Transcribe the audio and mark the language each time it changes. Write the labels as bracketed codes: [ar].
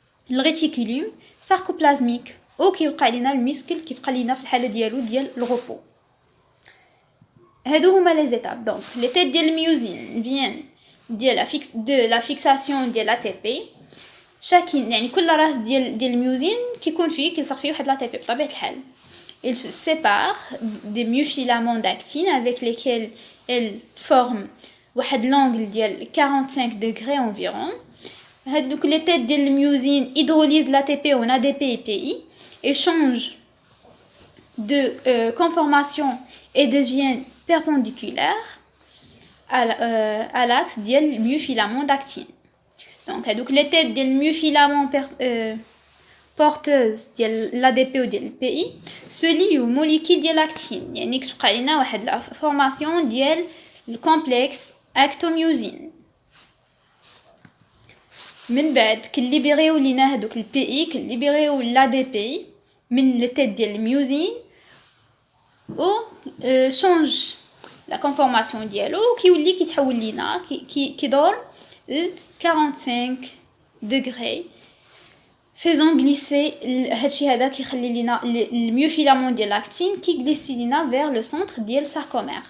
[ar] الريتيكولوم ساركوبلازميك او كيبقى لينا الميسكل كيبقى لينا في الحاله ديال الغوبو. هادو هما لي زيتاب. دونك لي تيت ديال الميوزين فيان ديال لا فيكساسيون ديال لا تي بي. شاكين يعني كل راس ديال الميوزين كيكون فيه كيلصق فيه واحد لا تي بي بطبيعه الحال. [fr] Il se sépare des myofilaments d'actine avec lesquels elle forme [ar] واحد [fr] l'angle ديال 45 degrés environ. [ar] هادوك لي تيت ديال الميوزين [fr] hydrolyse l'ATP en ADP et PI et change de conformation et deviennent perpendiculaires à l'axe ديال الميوفيلامون d'actine. Donc [ar] هادوك لي تيت ديال الميوفيلامون [fr] porteuse ديال l'ADP ou ديال الPI se lie aux molécules ديال l'actine. [ar] يعني كتبقى لينا واحد لا فورماسيون ديال الكومبلكس اكتوميوزين. من بعد كنليبيريو لينا هادوك البي كنليبيريو لا دي بي من لي تيت ديال الميوزين او شونج لا كونفورماسيون ديالو كيولي كيتحول لينا كيدور [fr] 45 degrés faisant glisser [ar] هادشي هذا كيخلي لينا الميوفيلامون ديال لاكتين كيغليسي لينا [fr] vers le centre [ar] ديال الساركومير.